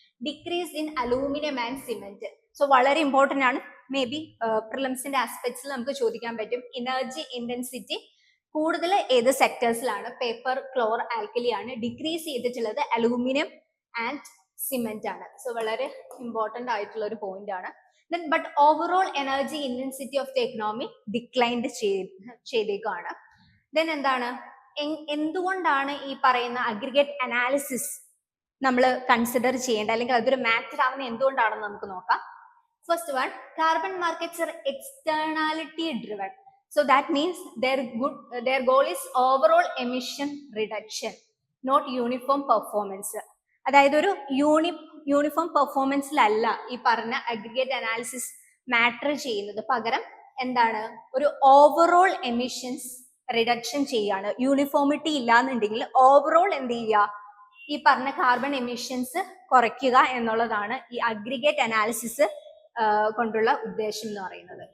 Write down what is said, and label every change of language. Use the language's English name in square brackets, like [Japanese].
[English] Decrease in aluminium and cement. So വളരെ important ആണ്. [Malayalam] May be പ്രിലിംസിന്റെ ആസ്പെക്ട്സിൽ നമുക്ക് ചോദിക്കാൻ പറ്റും, എനർജി ഇന്റൻസിറ്റി കൂടുതൽ ഏത് സെക്ടേഴ്സിലാണ്, പേപ്പർ, ക്ലോർ ആൽക്കലി ആണ്. [English] Decrease ചെയ്തിട്ടുള്ളത് aluminium and cement ആണ്. [Malayalam] സോ വളരെ ഇമ്പോർട്ടന്റ് ആയിട്ടുള്ള ഒരു പോയിന്റ് ആണ്. [English] Then but overall energy intensity of the economy declined ചെയ്തേക്കാണ്. [Malayalam] Then എന്താണ്, എന്തുകൊണ്ടാണ് ഈ പറയുന്ന അഗ്രിഗേറ്റ് അനാലിസിസ് നമ്മൾ കൺസിഡർ ചെയ്യേണ്ട, അല്ലെങ്കിൽ അതൊരു മാറ്റർ ആവുന്ന എന്തുകൊണ്ടാണെന്ന് നമുക്ക് നോക്കാം. [English] First one, carbon markets are externality driven. So that means their goal is overall emission reduction, not uniform performance. [Malayalam] അതായത് ഒരു യൂണിഫോം പെർഫോമൻസിലല്ല ഈ പറഞ്ഞ അഗ്രിഗേറ്റ് അനാലിസിസ് മാറ്റർ ചെയ്യുന്നത്. പകരം എന്താണ്, ഒരു ഓവറോൾ എമിഷൻസ് റിഡക്ഷൻ ചെയ്യാണ്. യൂണിഫോമിറ്റി ഇല്ലാന്നുണ്ടെങ്കിൽ ഓവറോൾ എന്ത് ചെയ്യുക, ഈ പറഞ്ഞ കാർബൺ എമിഷൻസ് കുറയ്ക്കുക എന്നുള്ളതാണ് ഈ അഗ്രിഗേറ്റ് അനാലിസിസ് കൊണ്ടുള്ള ഉദ്ദേശം എന്ന് പറയുന്നത്.